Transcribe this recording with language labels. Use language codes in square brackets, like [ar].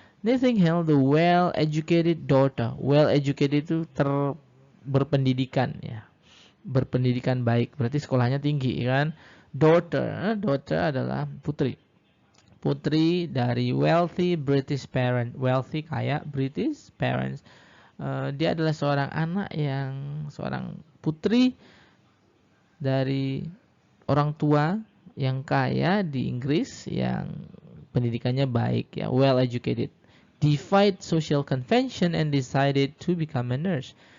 [en] Nightingale, the well-educated daughter. Well-educated [id] itu berpendidikan ya. Berpendidikan baik, berarti sekolahnya tinggi kan. [en] Daughter [id] adalah putri dari [en] wealthy British parent. Wealthy, [id] kaya, [en] British parents. [id] Dia adalah seorang putri dari orang tua yang kaya di Inggris, yang pendidikannya baik ya, [en] well educated. Defied social convention and decided to become a nurse.